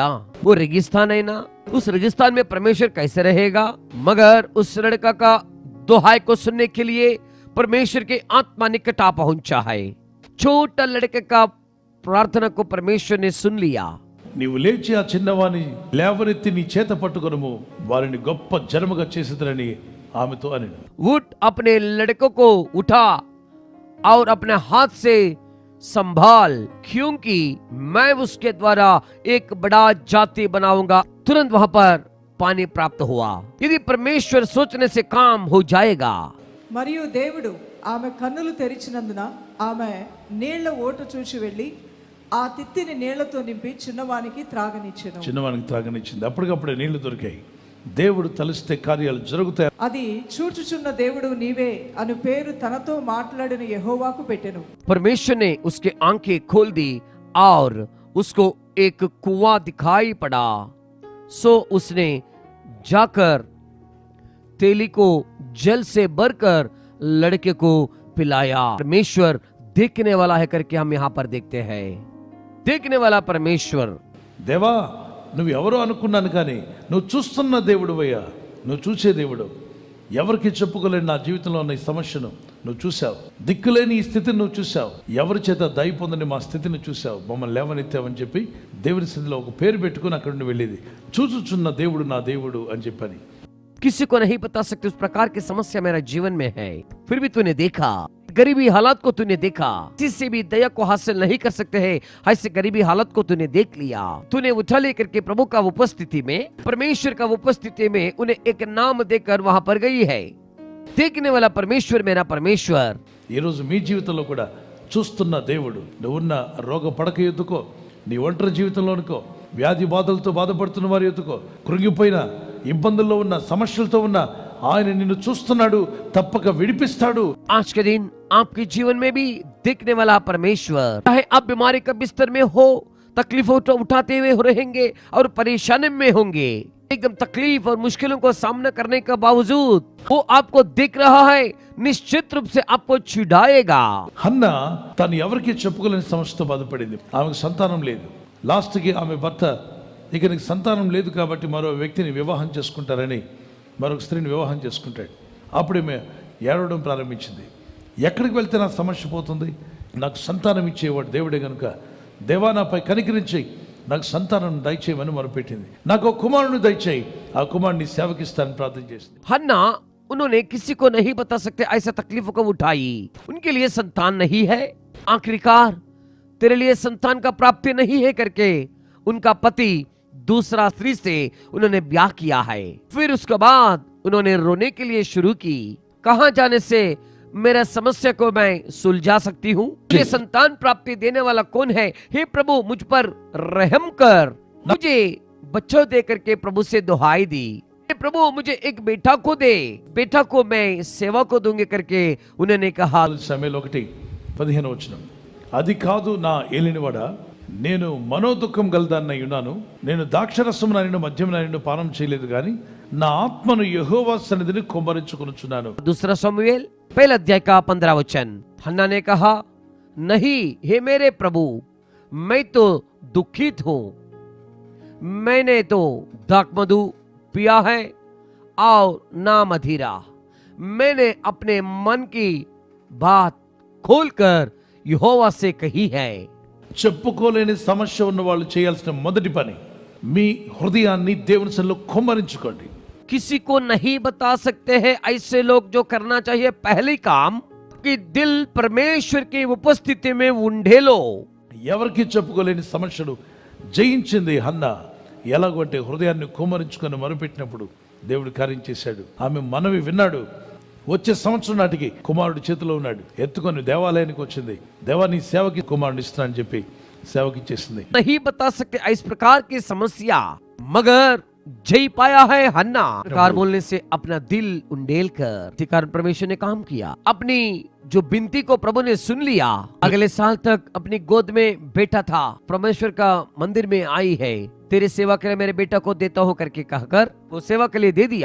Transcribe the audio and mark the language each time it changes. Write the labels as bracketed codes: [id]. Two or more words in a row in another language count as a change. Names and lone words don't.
[hi] वो रेगिस्तान है ना, उस रेगिस्तान में परमेश्वर कैसे रहेगा? मगर उस लड़का का दुहाई को सुनने के लिए परमेश्वर के आत्मा निकट आ पहुंचा है। छोटा लड़के का प्रार्थना को परमेश्वर ने सुन लिया। [te] నీవు లేచి ఆ చిన్నవాని లేవనెత్తి నీ చేత పట్టుకొనుము, వారిని గొప్ప జనముగా చేసేదనని ఆమెతో అని. [hi] उठ, अपने लड़कों को उठा और अपने हाथ से संभाल, क्योंकि मैं उसके द्वारा एक बड़ा जाति बनाऊंगा। तुरंत वहां पर पानी प्राप्त हुआ। यदि परमेश्वर सोचने से काम हो जाएगा। [te] మరియు దేవుడు ఆమె కన్నులు తెరిచినందున ఆమె నీళ్ల ఓట చూచి వెళ్ళి ఆ తిత్తిని నీళ్లతో నింపి చిన్నవానికి త్రాగనిచ్చెను. చిన్నవానికి త్రాగనిచ్చింది. అప్పటికప్పుడే నీళ్లు దొరికాయి. దేవుడు తలిస్తే కార్యాలు జరుగుతాయి. అది చూచుచున్న దేవుడు నీవే అను పేరు తనతో మాట్లాడిన యెహోవాకు పెట్టెను. [hi] परमेश्वर ने उसके आंखें खोल दी और उसको एक कुआं दिखाई पड़ा। सो उसने जाकर तेली को जल से भरकर लड़के को पिलाया। परमेश्वर देखने वाला है करके हम यहाँ पर देखते हैं। देखने वाला परमेश्वर। [te] దేవా, నువ్వు ఎవరో అనుకున్నాను, కానీ నువ్వు చూస్తున్న దేవుడు అయ్యా, నువ్వు చూసే దేవుడు. ఎవరికి చెప్పుకోలేని నా జీవితంలో ఉన్న ఈ సమస్యను నువ్వు చూసావు, దిక్కులేని ఈ స్థితిని నువ్వు చూసావు, ఎవరి చేత దయ పొందని మా స్థితిని చూసావు, మమ్మల్ని లేవనెత్తావని చెప్పి దేవుని స్థితిలో ఒక పేరు పెట్టుకుని అక్కడ నుండి వెళ్ళేది. చూచుచున్న దేవుడు నా దేవుడు అని చెప్పని. [hi] किसी को नहीं बता सकते उस प्रकार की समस्या मेरा जीवन में है, फिर भी तूने देखा। गरीबी हालात को तूने देखा, किसी से भी दया को हासिल नहीं कर सकते हैं, ऐसे गरीबी हालत को तूने देख लिया। तूने उठा लेकर के प्रभु का उपस्थिति में, परमेश्वर का उपस्थिति में उन्हें एक नाम देकर वहां पर गई है। देखने वाला परमेश्वर मेरा परमेश्वर। [te] ఈ రోజు మీ జీవితంలో కూడా చూస్తున్న దేవుడు. నువ్వున్న రోగ పడక ఎత్తుకో, నీ ఒంటరి జీవితంలో అనుకో, వ్యాధి బాధలతో బాధపడుతున్న వారి ఎత్తుకో, కృంగిపోయిన ఇబ్బందుల్లో ఉన్న సమస్యలతో ఉన్న ఆయన నిన్ను చూస్తున్నాడు, తప్పక విడిపిస్తాడు. [hi] आज के दिन आपके जीवन में भी देखने वाला परमेश्वर, चाहे आप बीमारी का बिस्तर में हो, तकलीफों उठाते हुए रहेंगे और परेशानी में होंगे, एकदम तकलीफ और मुश्किलों को सामना करने के बावजूद वो आपको देख रहा है, निश्चित रूप से आपको छुड़ाएगा। [te] హన్న తను ఎవరికి చెప్పుకోలేని సమస్యతో బాధపడింది. ఆమెకు సంతానం లేదు. లాస్ట్కి ఆమె భర్త, ఇక నీకు సంతానం లేదు కాబట్టి మరో వ్యక్తిని వివాహం చేసుకుంటారని మరొక స్త్రీని వివాహం చేసుకుంటాడు. అప్పుడు ఈమె ఏడవడం ప్రారంభించింది. ఎక్కడికి వెళ్తే నా సమస్య పోతుంది? నాకు సంతానం ఇచ్చేవాడు దేవుడే కనుక, దేవా నాపై కనికరించి నాకు సంతానం దయచేయమని మొరపెట్టింది. నాకు ఒక కుమారుని దయచేయి, ఆ కుమారుని సేవకిస్తానని ప్రార్థన చేసింది. [hi] हन्ना, उन्होंने किसी को नहीं बता सकते ऐसा तकलीफों को उठाई। उनके लिए संतान नहीं है, आखिरकार तेरे लिए संतान का प्राप्ति नहीं है करके उनका पति दूसरा स्त्री से उन्होंने ब्याह किया है। फिर उसके बाद उन्होंने रोने के लिए शुरू की, कहां जाने से मेरा समस्या को मैं सुलझा सकती हूँ? ये संतान प्राप्ति देने वाला कौन है? हे प्रभु, मुझ पर रहम कर, मुझे बच्चा दे करके प्रभु से दुहाई दी। हे प्रभु, मुझे एक बेटा को दे, बेटा को मैं सेवा को दूंगी करके उन्होंने कहा। [te] సమయంలో 1:15 అది కాదు నా ఏలినవాడా, నేను మనోదుఖం గలదాన్నై ఉన్నాను, నేను ద్రాక్షరసం నాయను మద్యం నాయను పానం చేయలేదు, కానీ నా ఆత్మను యెహోవా సన్నిధిని కుమ్మరించుకొనుచున్నాను. [hi] दूसरा शमूएल पहला अध्याय का 15 वचन। हन्ना ने कहा, नहीं हे मेरे प्रभु, मैं तो दुखित हूं, मैंने तो दाखमधु पिया है और ना मदिरा। मैंने अपने मन की बात खोलकर यहोवा से कही है। [te] చెప్పుకోలేని సమస్య ఉన్న వాళ్ళు చేయాల్సిన మొదటి పని, మీ హృదయాన్ని దేవుని సన్నిధిలో కుమ్మరించుకోండి. [hi] किसी को नहीं बता सकते हैं ऐसे लोग जो करना चाहिए पहले काम कि दिल परमेश्वर की उपस्थिति में उंडेलो। [te] ఎవరికి చెప్పుకోలేని సమస్యను జయించింది హన్న. ఎలాగంటే హృదయాన్ని కుమ్మరించుకొని మొరపెట్టినప్పుడు దేవుడు కార్యం చేశాడు. ఆమె మనవి విన్నాడు. వచ్చే సంవత్సరం నాటికి కుమారుడు చేతిలో ఉన్నాడు. ఎత్తుకొని దేవాలయానికి వచ్చింది. దేవా నీ సేవకి కుమారుడు ఇస్తున్నా అని చెప్పి సేవకి ఇచ్చేసింది. [hi] नहीं बता सकते इस प्रकार की समस्या, मगर जय पाया है हन्ना। प्रकार बोलने से अपना दिल उंडेल कर इसी कारण परमेश्वर ने काम किया। अपनी जो बिनती को प्रभु ने सुन लिया। अगले साल तक अपनी गोद में बेटा था, परमेश्वर का मंदिर में आई है, तेरे सेवा के लिए मेरे बेटा को देता हूँ करके कहकर वो सेवा के लिए दे दिया।